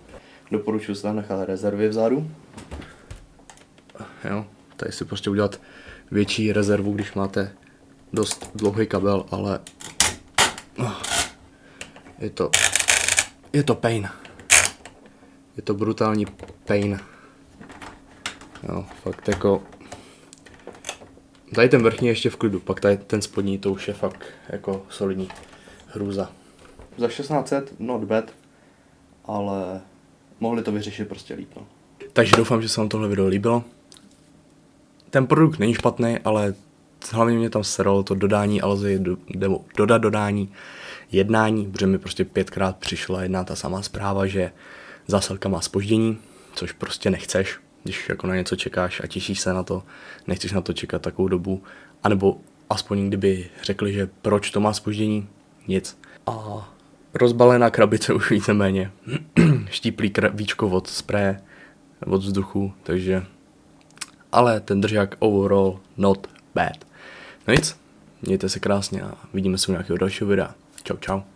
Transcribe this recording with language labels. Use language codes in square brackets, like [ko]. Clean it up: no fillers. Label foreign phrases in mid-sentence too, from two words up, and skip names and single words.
[cs] Doporučuji si tam nechat rezervy vzadu. Jo, tady si prostě udělat větší rezervu, když máte dost dlouhý kabel, ale je to pain. Je to brutální pain. Jo, fakt jako... Tady ten vrchní ještě v klidu, pak tady ten spodní, to už je fakt jako solidní hrůza. Za 1600 [en] not bad, [cs] ale mohli to vyřešit prostě líp, no. Takže doufám, že se vám tohle video líbilo. Ten produkt není špatný, ale hlavně mě tam seralo to dodání Alzy, dodat dodání, jednání, protože mi prostě 5krát přišla jedna ta samá zpráva, že zásilka má zpoždění, což prostě nechceš, když jako na něco čekáš a těšíš se na to, nechceš na to čekat takovou dobu, anebo aspoň kdyby řekli, že proč to má zpoždění, nic. A rozbalená krabice už víceméně, štíplý víčko od spreje, od vzduchu, takže... Ale ten držák [en] overall not bad. [cs] No nic, mějte se krásně a vidíme se u nějakého dalšího videa. Čau čau.